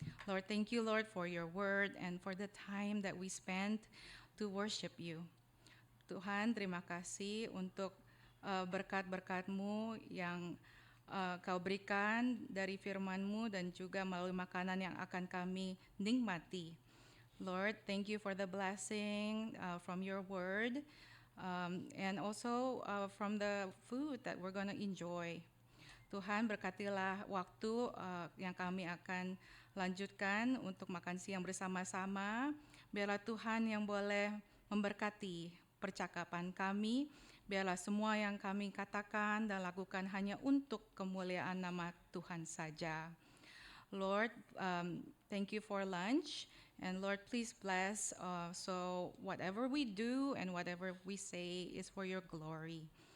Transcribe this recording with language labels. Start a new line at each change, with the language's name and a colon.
English: Lord, thank you, Lord, for your word and for the time that we spent to worship you.
Indonesian: Tuhan, terima kasih untuk berkat-berkat-Mu yang Kau berikan dari firman-Mu dan juga melalui makanan yang akan kami nikmati.
English: Lord, thank you for the blessing from your word and also from the food that we're going to enjoy.
Indonesian: Tuhan, berkatilah waktu yang kami akan lanjutkan untuk makan siang bersama-sama. Biarlah Tuhan yang boleh memberkati percakapan kami. Biarlah semua yang kami katakan dan lakukan hanya untuk kemuliaan nama Tuhan saja.
English: Lord, thank you for lunch. And Lord, please bless so whatever we do and whatever we say is for your glory.